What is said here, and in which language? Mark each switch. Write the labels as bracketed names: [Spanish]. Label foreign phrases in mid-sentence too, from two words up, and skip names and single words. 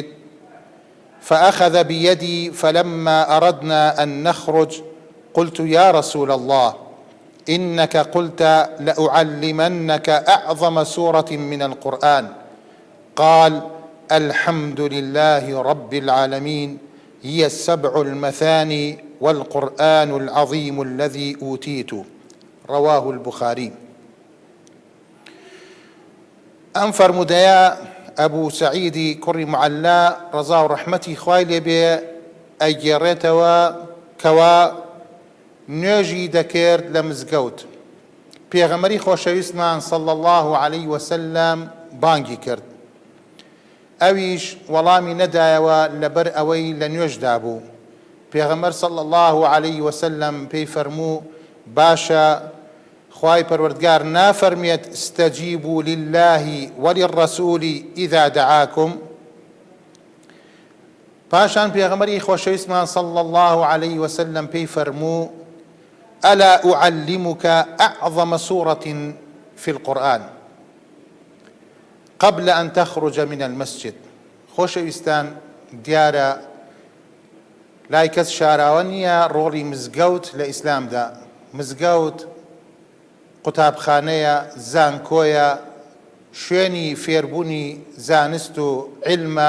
[Arabic] فأخذ بيدي فلما أردنا أن نخرج قلت: يا رسول الله، إنك قلت لأعلمنك أعظم سورة من القرآن. قال: الحمد لله رب العالمين، هي السبع المثاني والقرآن العظيم الذي أوتيت. رواه البخاري. [Central Kurdish] ئەم فەرمودەیە ئەبوو سەعیدی کوڕی معەلا ڕەزا و ڕەحمەتی خوای لێبێ ئەیگێڕێتەوە کەوا نوێژی دەکرد لە مزگەوت. پێغەمبەری خۆشەویستمان [Arabic] صلی الله عليه وسلم [Central Kurdish] بانگی کرد، ئەویش وەڵامی نەدایەوە لەبەر ئەوەی لە نوێژدا بوو. پێغەمبەر [Arabic] صلی الله عليه وسلم [Central Kurdish] پێی فەرموو: باشە، خوای پەروەردگار نافەرمێت [Arabic] استجیبوا لله وللرسول إذا دعاكم؟ [Central Kurdish] پاشان پێغەمبەری خۆشەویستمان [Arabic] صلی الله عليه وسلم [Central Kurdish] پێی فەرموو: [Arabic] ألا أعلمك أعظم سورة في القرآن قبل أن تخرج من المسجد. [Central Kurdish] خۆشەویستان، دیارە لای کەس شاراوە نییە ڕۆڵی مزگەوت لە ئیسلامدا. مزگەوت قوتابخانەیە، زانکۆیە، شوێنی فێربوونی زانست و علمە.